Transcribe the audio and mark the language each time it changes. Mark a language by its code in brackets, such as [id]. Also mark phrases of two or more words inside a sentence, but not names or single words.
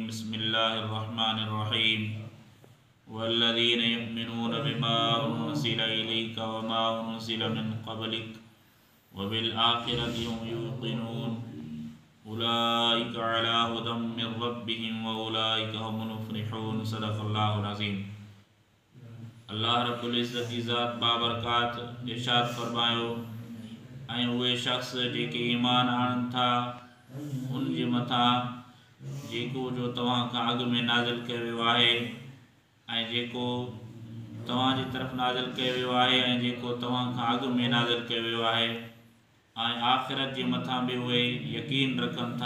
[ar] بسم الله الرحمن الرحيم والذين يؤمنون بما أنزل إليك وما أنزل من قبلك وبالآخرة هم يوقنون. أولئك على هدى من ربهم وأولئك هم المفلحون. صدق الله العظيم. [sd] अल्लाह रब्बुल इज़्ज़त जी ज़ात बाबरकात इरशाद फरमायो, ऐं उहे शख़्स जेके ईमान आणनि था उन जे मथां जेको जो तव्हां खां अॻु में नाज़िल कयो वियो आहे ऐं जेको तव्हां जी तरफ़ नाज़िल कयो वियो आहे ऐं जेको तव्हां खां अॻु में नाज़िल कयो वियो आहे ऐं आख़िरत जे मथां बि उहे यकीन रखनि था।